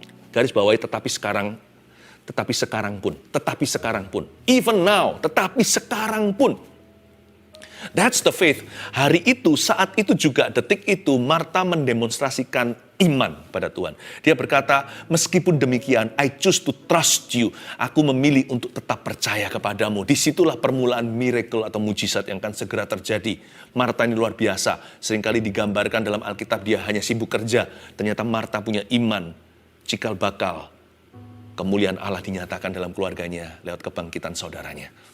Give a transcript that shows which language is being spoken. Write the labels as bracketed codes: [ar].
[id] Garis bawahi tetapi sekarang pun. [en] Even now, [id] tetapi sekarang pun. [en] That's the faith. [id] Hari itu, saat itu juga, detik itu, Marta mendemonstrasikan iman pada Tuhan. Dia berkata, meskipun demikian, [en] I choose to trust you. [id] Aku memilih untuk tetap percaya kepadamu. Disitulah permulaan miracle atau mujizat yang akan segera terjadi. Marta ini luar biasa. Seringkali digambarkan dalam Alkitab dia hanya sibuk kerja. Ternyata Marta punya iman. Cikal bakal kemuliaan Allah dinyatakan dalam keluarganya lewat kebangkitan saudaranya.